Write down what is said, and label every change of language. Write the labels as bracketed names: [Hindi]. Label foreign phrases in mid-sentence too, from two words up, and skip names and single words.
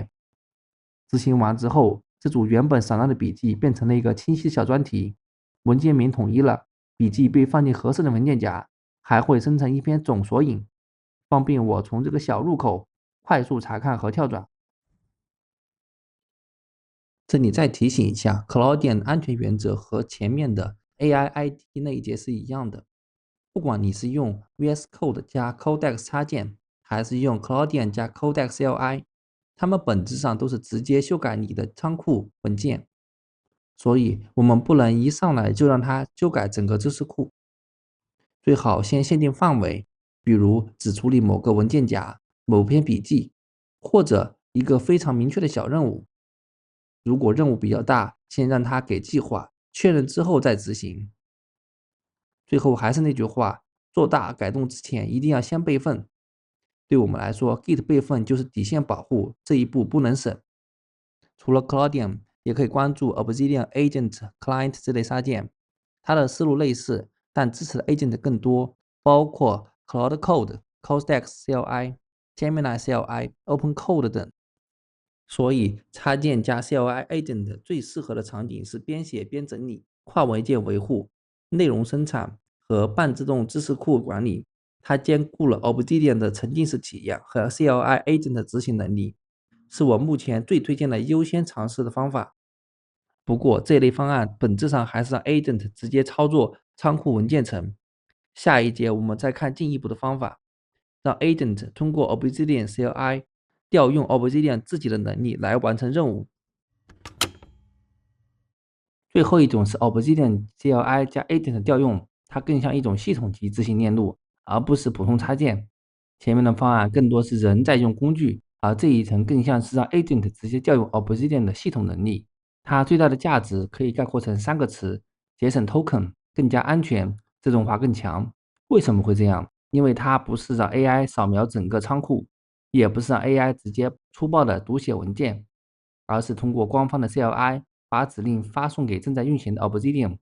[Chinese] 執行完之後，這組原本散亂的筆記變成了一個清晰的小專題，文件名統一了，筆記被放進合適的文件夾，還會生成一篇總索引，方便我從這個小入口快速查看和跳轉。這裡再提醒一下 ，Cloudian 安全原則和前面的 [English] AI ID [Chinese] 那一節是一樣的。不管你是用 VS Code 加 Codex 插件，還是用 Cloudian 加 Codex CLI， 它們本質上都是直接修改你的倉庫文件，所以我們不能一上來就讓它修改整個知識庫。最好先限定範圍，比如只處理某個文件夾、某篇筆記，或者一個非常明確的小任務。如果任務比較大，先讓它給計劃，確認之後再執行。最後還是那句話，做大改動之前一定要先備份。對我們來說 ，Git 備份就是底線保護，這一步不能省。除了 Cloudian， 也可以關注 Obsidian Agent Client 這類插件，它的思路類似，但支持的 Agent 更多，包括 Cloud Code、Codex CLI、Gemini CLI、OpenCode 等。所以插件加 [English] CLI Agent [Chinese] 最適合的場景是邊寫邊整理、跨文件維護、內容生產和半自動知識庫管理。它兼顧了 Obsidian 的沉浸式體驗和 [English] CLI Agent [Chinese] 的執行能力，是我目前最推薦的優先嘗試的方法。不過這類方案本質上還是讓 Agent 直接操作倉庫文件層。下一節我們再看進一步的方法，讓 Agent 通過 Obsidian CLI 調用 Obsidian 自己的能力來完成任務。最後一種是 Obsidian CLI 加 Agent 調用，它更像一種系統級執行鏈路，而不是普通插件。前面的方案更多是人在用工具，而這一層更像是讓 Agent 直接調用 Obsidian 的系統能力。它最大的價值可以概括成3個詞：節省 token、更加安全、自動化更強。為什麼會這樣？因為它不是讓 AI 掃描整個倉庫，也不是讓 AI 直接粗暴的讀寫文件，而是通過官方的 CLI 把指令發送給正在運行的 Obsidian。